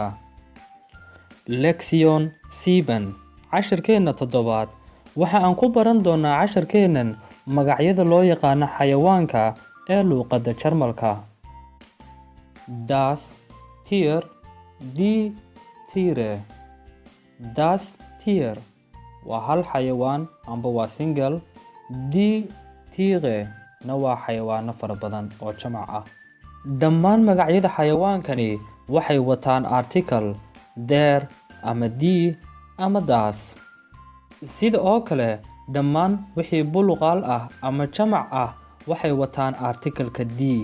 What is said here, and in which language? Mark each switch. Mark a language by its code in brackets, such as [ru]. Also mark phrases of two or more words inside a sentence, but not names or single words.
[so] Lection 7 cashirkeena toddobaad waxa aan ku baran doonaa casharkeenan magacyada loo yaqaan xayawaanka ee luqadda Jarmalka. [de] Das Tier, die Tiere. Das Tier [so] waa hal xayawaan amba waa single. [de] Die Tiere [so] na waa xayawaano fara badan oo jamac ah. Dhammaan magacyada xayawaankani waxay wataan article der ama die ama das. Sida oo kale dhammaan wixii buluqaal ah ama jamac ah waxay wataan article-ka die.